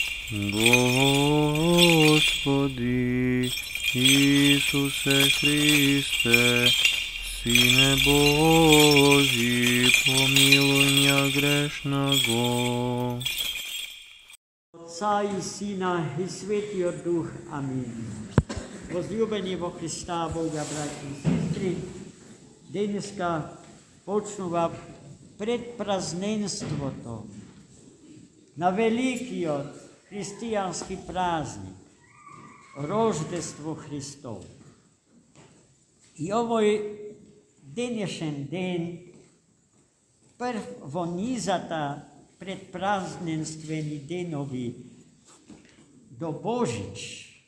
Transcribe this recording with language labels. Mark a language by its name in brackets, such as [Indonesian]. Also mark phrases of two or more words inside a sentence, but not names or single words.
[Russian] Господи Ісусе Христе, Сине Божий, помилуй меня грешного. [Macedonian] Отца и Сина и Святия Дух. Аминь. Возлюбени во Христа Бога, братья и сестры, денеска почнува предпразненството на великиот християнски празник, Рождество Христово. И овој денешен ден, прв во низата предпразненствени денови до Божич,